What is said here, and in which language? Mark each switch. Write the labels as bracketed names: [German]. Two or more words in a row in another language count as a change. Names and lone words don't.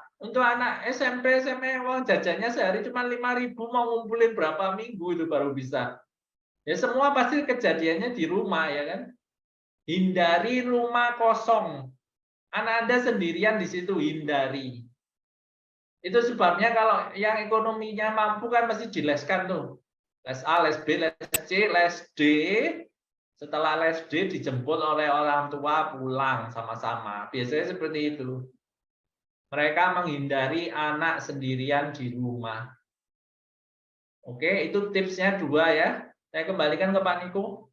[Indonesian] Untuk anak SMP, SMA, uang jajannya sehari cuma 5.000, mau ngumpulin berapa minggu itu baru bisa. Ya semua pasti kejadiannya di rumah ya kan. Hindari rumah kosong. Anak Anda sendirian di situ, hindari. Itu sebabnya kalau yang ekonominya mampu kan mesti dileskan tuh. Les A, les B, les C, les D. Setelah les D dijemput oleh orang tua pulang sama-sama. Biasanya seperti itu. Mereka menghindari anak sendirian di rumah. Oke, itu tipsnya 2 ya. Saya kembalikan ke Pak Niko.